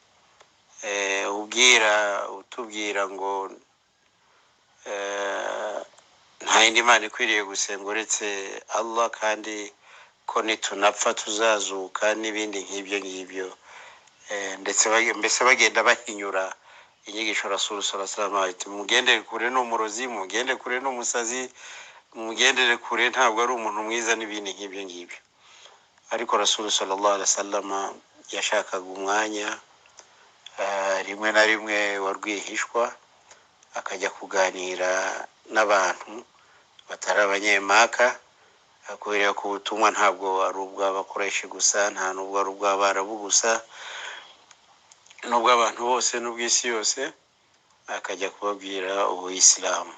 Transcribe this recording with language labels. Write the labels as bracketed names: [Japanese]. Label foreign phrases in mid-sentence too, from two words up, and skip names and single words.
[Kinyarwanda] utubwira ngo nta yindi Mana ikwiriye gusenga uretse Allah, kandi ko nitunapfa tuzazuka, n'ibindi nk'ibyo. Ndetse mbese bagenda bahinyura inyigisho [Arabic] رسول صلى الله عليه وسلم, [Kinyarwanda] ati mugendere kure n'umurozi, mugendere kure n'umusazi, mugendere kure ntabwo ari umuntu mwiza, n'ibindi nk'ibyo. Ariko [Arabic] رسول صلى الله عليه وسلم [Kinyarwanda] yashakaga umwanya rimwe na rimwe warwihishwa akajya kuganira n'abantu batari abanyemaka, kubera ko ubutumwa ntabwo ari ubw'abakoresha gusa, nta nubwo ari ubw'abarabu gusa, n'ubw'abantu bose n'ubw'isi yose, akajya kubabwira ubuyisilamu.